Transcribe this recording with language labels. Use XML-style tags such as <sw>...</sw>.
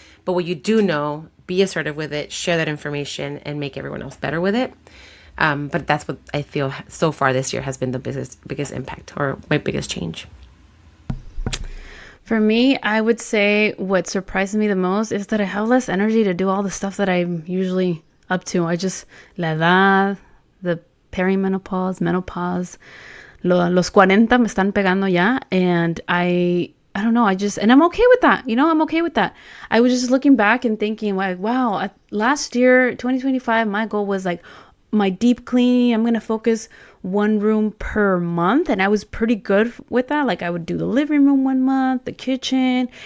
<en>But what you do know, be assertive with it, share that information, and make everyone else better with it. But that's what I feel so far this year has been the biggest impact, or my biggest change. For me, I would say what surprises me the most is that I have less energy to do all the stuff that I'm usually up to.</en> <es>La edad,</es> <en>the perimenopause, menopause,</en> <es>los 40 me están pegando ya.</es> <en>And I don't know, and I'm okay with that. I'm okay with that. I was just looking back and thinking like, wow, last year, 2025, my goal was like, my deep cleaning, I'm going to focus one room per month. And I was pretty good with that. Like I would do the living room 1 month, the kitchen.</en>